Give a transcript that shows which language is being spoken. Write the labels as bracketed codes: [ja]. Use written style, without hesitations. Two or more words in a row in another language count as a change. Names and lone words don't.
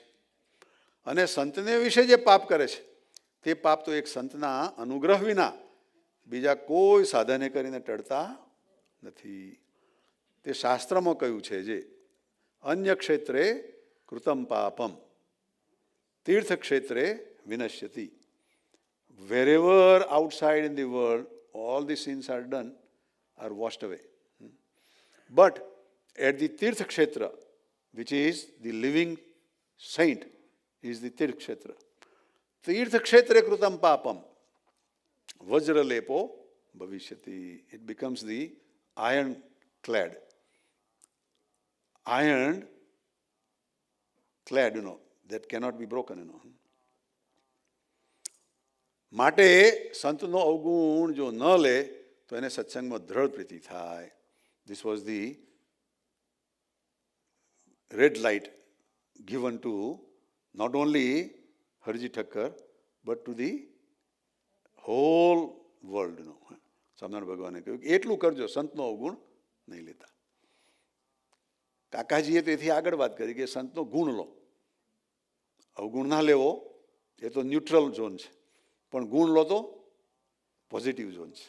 [gu] અને સંતને વિશે જે પાપ કરે છે તે પાપ તો એક સંતના અનુગ્રહ વિના બીજા કોઈ સાધને કરીને ટળતા નથી. તે શાસ્ત્રમાં કહ્યું છે, જે [sa] અન્ય ક્ષેત્રે કૃતમ પાપમ તીર્થ ક્ષેત્રે વિનશ્યતિ. [en] Wherever outside in the world all the sins are done, are washed away. But at the Tirth Kshetra, which is the living saint, is the Tirth Kshetra. [sa] तीर्थ क्षेत्रे कृतम् पापम् वज्र लेपो भविष्यति. [en] It becomes the iron clad. Iron clad, that cannot be broken, [gu] માટે સંતનો અવગુણ જો ન લે તો એને સત્સંગમાં દ્રઢ પ્રીતિ થાય. [en] This was the red light given to not only Harji Thakkar but to the whole world. [gu] સ્વામિનારાયણ ભગવાને કહ્યું કે એટલું કરજો, સંતનો અવગુણ નહીં લેતા. કાકાજીએ તેથી આગળ વાત કરી કે સંતનો ગુણ લો, અવગુણ ના લેવો એ તો [en] neutral zone [gu] છે, પણ ગુણ લો તો [en] positive zone [gu] છે.